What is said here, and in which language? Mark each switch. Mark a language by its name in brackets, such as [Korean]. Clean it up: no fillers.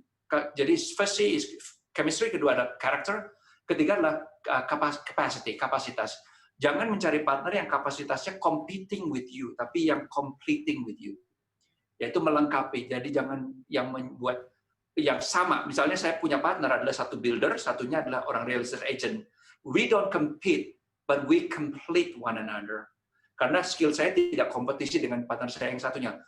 [Indonesian] Jadi [English] first C is chemistry, [Indonesian] kedua adalah karakter, ketiga adalah kapasitas. Jangan mencari partner yang kapasitasnya [English] competing with you, [Indonesian] tapi yang [English] completing with you. [Indonesian] Yaitu melengkapi. Jadi jangan yang membuat yang sama. Misalnya saya punya partner adalah satu builder, satunya adalah orang real estate agent. [English] We don't compete, but we complete one another. [Indonesian] Karena skill saya tidak kompetisi dengan partner saya yang satunya.